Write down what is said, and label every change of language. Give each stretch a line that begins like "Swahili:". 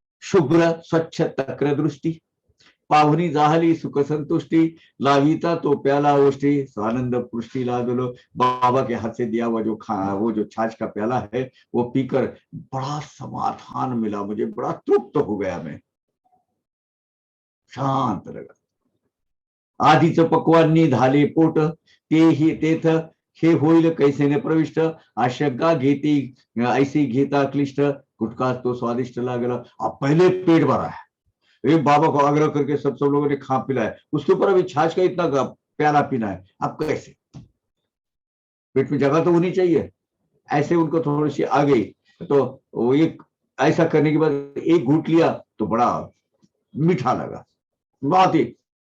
Marathi: शुभ्र स्वच्छ तक्र दृष्टी, पाहुनी जाहली सुख संतुष्टि, लाविता तो प्याला ओष्ठी, स्वानंद पृष्ठी लादलो।
Hindi: बाबा के हाथ से दिया हुआ वो जो छाछ का प्याला है वो पीकर बड़ा समाधान मिला, मुझे बड़ा तृप्त हो गया, मैं शांत लगा।
Marathi: आधीच पक्वांनी झाले पोट, तेही तेथ हे होईल कैसेने प्रविष्ट, आशंका घेती ऐसी घेता क्लिष्ट, गुटखा तो स्वादिष्ट लागला।
Hindi: अब पहले पेट भरा है, एक बाबा को आग्रह करके सब लोगों ने खा पिलाया, उसके ऊपर अभी छाछ का इतना प्याला पीना है, अब कैसे? पेट में जगह तो होनी चाहिए। ऐसे उनको थोड़ी सी आ गई, तो वो एक ऐसा करने के बाद एक घूट लिया तो बड़ा मीठा लगा, बहुत ही।